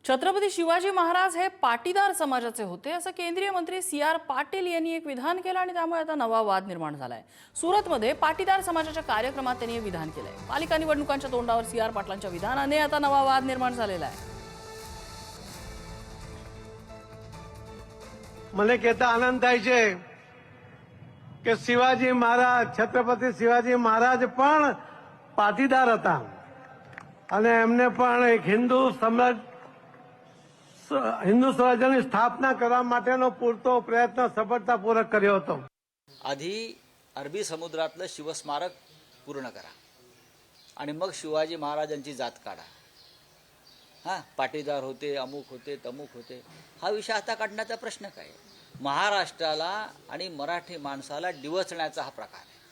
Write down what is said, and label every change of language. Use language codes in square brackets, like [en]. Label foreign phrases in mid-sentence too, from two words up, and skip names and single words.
[mr] छत्रपती शिवाजी महाराज हे पाटीदार समाजाचे होते असं केंद्रीय मंत्री सी.आर. पाटील यांनी एक विधान केलं आणि त्यामुळे आता नवा वाद निर्माण झालाय। सुरतमध्ये पाटीदार समाजाच्या कार्यक्रमात त्यांनी हे विधान केलंय। पालिका निवडणुकांच्या तोंडावर सी.आर. पाटलांच्या विधानाने आता नवा वाद निर्माण झालेला आहे। [gu] મને કહેતા આનંદ થાય છે કે શિવાજી મહારાજ છત્રપતિ શિવાજી મહારાજ પણ પાટીદાર હતા અને એમને પણ એક હિન્દુ સ્વરાજ્યની સ્થાપના કરવા માટેનો પૂરતો પ્રયત્ન સફળતાપૂર્વક કર્યો હતો। [mr] आधी अरबी समुद्रातलं शिवस्मारक पूर्ण करा आणि मग शिवाजी महाराजांची जात काढा। हां, पाटीदार होते, अमुक होते, तमुक होते, हा विषय आता काढण्याचा प्रश्न काय? महाराष्ट्राला आणि मराठी माणसाला डिवचण्याचा हा प्रकार आहे।